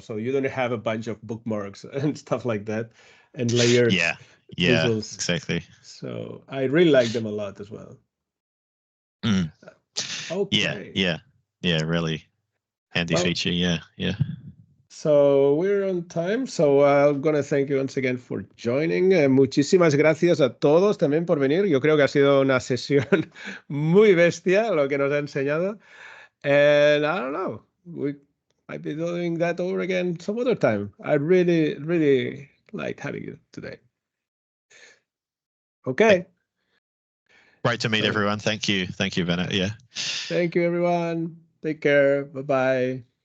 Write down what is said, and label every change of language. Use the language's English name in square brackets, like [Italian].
[English] So you don't have a bunch of bookmarks and stuff like that and layered visuals. Exactly. So I really like them a lot as well. Okay. Yeah, really handy feature. Yeah. So we're on time. So I'm going to thank you once again for joining. [Spanish] Muchísimas gracias a todos también por venir. Yo creo que ha sido una sesión muy bestia lo que nos ha enseñado. [English] And I don't know, we might be doing that over again some other time. I really, really liked having you today. Okay. Great to meet everyone. Thank you. Thank you, Bennett. Yeah. Thank you, everyone. Take care. Bye-bye.